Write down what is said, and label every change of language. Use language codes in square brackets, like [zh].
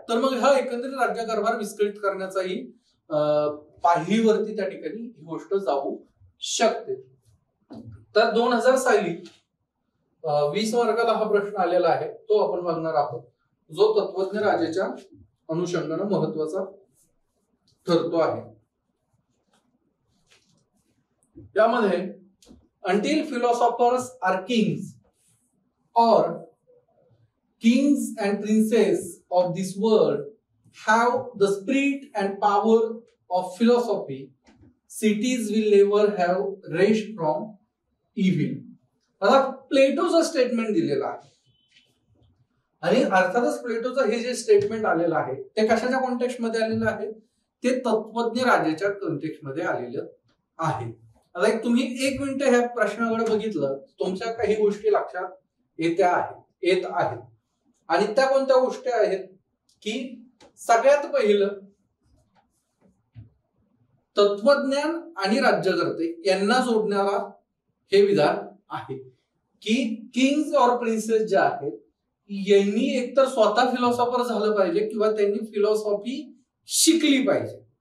[mr] तर मग हा एकंदरीत राज्यकारभार विस्कळीत करण्याचाही पाहिलीवरती त्या ठिकाणी ही गोष्ट जाऊ शकते. तर 2000 साली 20 मार्काला हा प्रश्न आलेला आहे, तो आपण बघणार आहोत, जो तत्वज्ञ राजाच्या अनुषंगाने महत्वाचा ठरतो आहे. त्यामध्ये [en] until philosophers are kings or kings and princes of this world have the spirit and power of philosophy, cities will never have rest from evil. [mr] आता प्लेटोचं स्टेटमेंट दिलेलं आहे आणि अर्थातच प्लेटोचं हे जे स्टेटमेंट आलेलं आहे ते कशाच्या कॉन्टेक्स्ट मध्ये आलेलं आहे, ते तत्वज्ञ राजाच्या कॉन्टेक्स्ट मध्ये आलेलं आहे. आता एक तुम्ही 1 मिनिट ह्या प्रश्नाकडे बघितलं, तुमच्या काही गोष्टी लक्षात येत आहेत आणि त्या कोणत्या गोष्टी आहेत की सगळ्यात पहिलं तत्वज्ञान आणि राज्यकर्ते यांना जोडणारा हे विधान आहे की किंग्स और प्रिन्सेस जे आहेत यांनी एकतर स्वतः फिलॉसॉफर झालं पाहिजे किंवा त्यांनी फिलॉसॉफी शिकली पाहिजे.